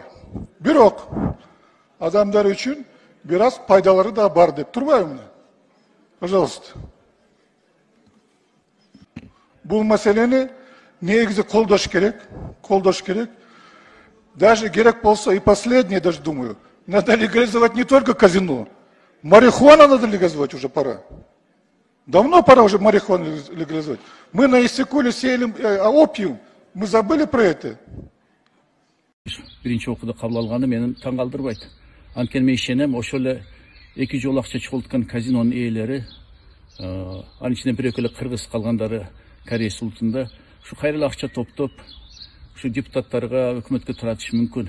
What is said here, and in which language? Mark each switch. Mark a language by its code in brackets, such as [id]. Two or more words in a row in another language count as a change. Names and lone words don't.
[ky] Бирок адамдар үчүн бир аз пайдалары да бар деп турбайбы? Пожалуйста. Бул маселени негизи колдош керек. [ru] Даже керек болса и последнее, даже думаю, надо легализовать не только казино. Марихуану надо легализовать уже пора. Давно пора уже марихуану легализовать. Мы на Иссыкуле сеяли опиум. Мы забыли про это. [ky] Биринчи окууда кабыл алганы мени таң калтырбайт. Анткени мен ишенем, ошол эле эки жол акча чогулткан казинонун ээлери, анын ичинен бирөө эле кыргыз калгандары Корейс улутунда ушу кайрылы акча топтоп, ушу депутаттарга, өкмөткө таратышы мүмкүн.